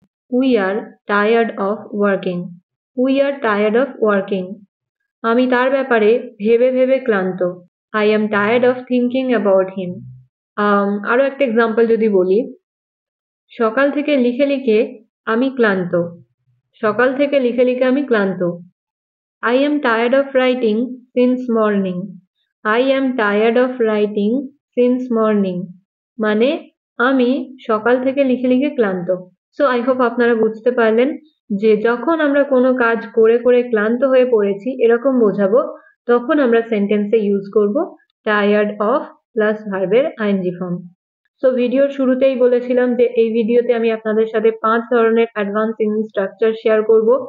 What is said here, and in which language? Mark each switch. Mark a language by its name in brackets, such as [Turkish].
[English] We are tired of working. We are tired of working. [Bangla] আমি তার ব্যাপারে ভেবে ভেবে ক্লান্ত। [English] I am tired of thinking about him. [Bangla] আরো একটা এক্সাম্পল যদি বলি, সকাল থেকে লিখে লিখে আমি ক্লান্ত। সকাল থেকে লিখে লিখে আমি ক্লান্ত। [English] I am tired of writing since morning. I am tired of writing since morning. [Bangla] মানে আমি সকাল থেকে লিখে লিখে ক্লান্ত। সো আই হোপ আপনারা বুঝতে পারলেন যে যখন আমরা কোনো কাজ করে করে ক্লান্ত হয়ে পড়েছি এরকম বোঝাবো, তখন আমরা সেন্টেন্সে ইউজ করব টায়ার্ড অফ প্লাস ভার্বের আইএনজি ফর্ম। সো ভিডিওর শুরুতেই বলেছিলাম যে এই ভিডিওতে আমি আপনাদের সাথে 5 ধরনের অ্যাডভান্স ইংলিশ স্ট্রাকচার শেয়ার করব।